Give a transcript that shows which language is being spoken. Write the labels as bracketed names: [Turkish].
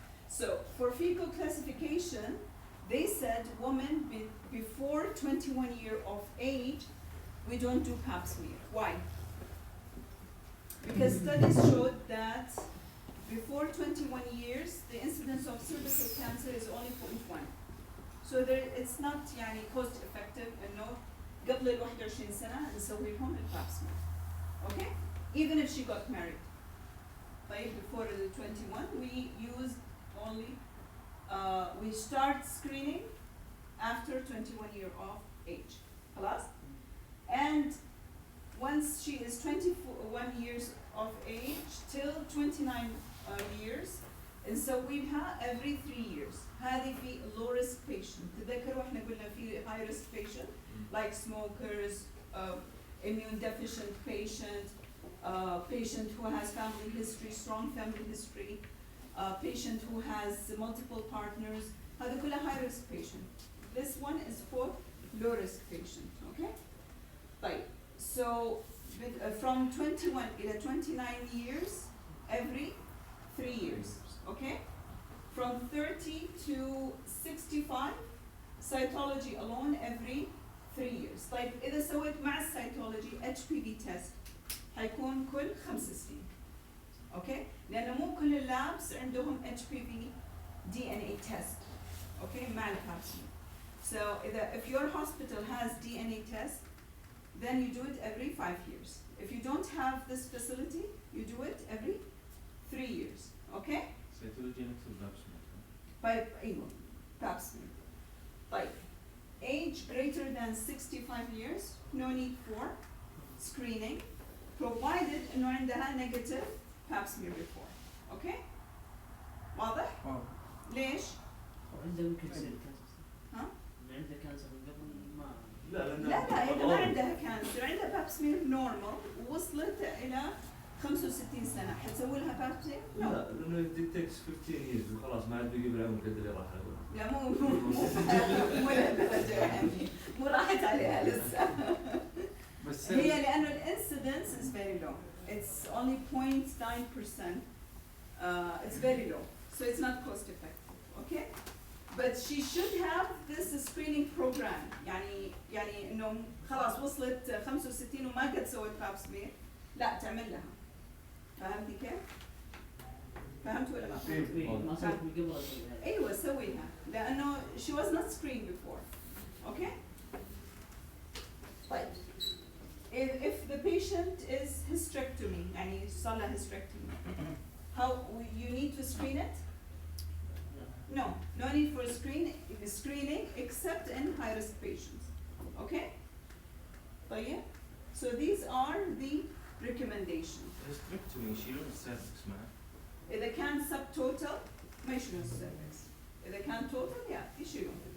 [English] So for FIGO classification, they said women before 21 years of age, we don't do pap smear. Why? Because studies showed that before 21 years, the incidence of cervical cancer is only 0.1. So it's not [Arabic] يعني [English] cost effective [Arabic] إنه قبل ال 21 سنة نسوي لهم الباب smear. [English] Okay? Even if she got married. طيب before the 21, we use only we start screening after 21 years of age. [Arabic] خلاص? [English] And once she is 21 years of age till 29 years نسويها every 3 years. [Arabic] هذه في [English] low risk patient. [Arabic] تذكروا احنا قلنا في [English] high risk patient like smokers, immune deficient patient, patient who has family history, strong family history. patient who has multiple partners. [Arabic] هذا كله [English] high risk patient. This one is for low risk patient. Okay. طيب. So from 21 إلى 29 years every 3 years. Okay. From 30 to 65 cytology alone every 3 years. [Arabic] طيب إذا سويت مع السيتولوجي HPV test حيكون كل 5 سنين. أوكي؟ لأنه مو كل اللابس عندهم HPV DNA test. أوكي؟ مع الباب سمير. [English] So if your hospital has DNA test, then you do it every 5 years. If you don't have this facility, you do it every 3 years. Okay? [Arabic] سيتولوجي نكتب باب سمير. طيب أيوه [English] pap smear. طيب age greater than 65 years, no need for screening, provided إنه عندها negative pap smear before. [Arabic] Okay? واضح؟ واو. ليش؟ وعنده ممكن يصير كانسر. ها؟ اللي عنده كانسر من قبل ما لا لا إذا ما عندها كانسر، عندها pap smear normal ووصلت إلى 65 سنة، حتسوي لها pap smear؟ No. لا لانه [English] it takes 15 years [Arabic] وخلاص ما عاد بيجي بالعمر قد اللي راح له. لا مو لهالدرجة يعني، مو راحت عليها لسه. بس هي لأنه الانسيدنس [English] is very low. It's only 0.9%. It's very low, so it's not cost effective. Okay, but she should have this screening program. [Arabic] يعني إنه خلاص وصلت 65 وما قد سوت باب سمير، لا تعمل لها. فهمتي كيف؟ فهمت ولا ما فهمت؟ ما صارت من قبل أسويها. أيوة سويها لأنه [English] she was not screened before. Okay. طيب. If the patient is hysterectomy, [Arabic] يعني صار لها [English] hysterectomy, how you need to screen it? No need for screening except in high-risk patients. Okay? طيب. So these are the recommendations. [Arabic] hysterectomy يشيلون السيرفكس معه. إذا كان subtotal ما يشيلون السيرفكس. إذا كان total يشيلون.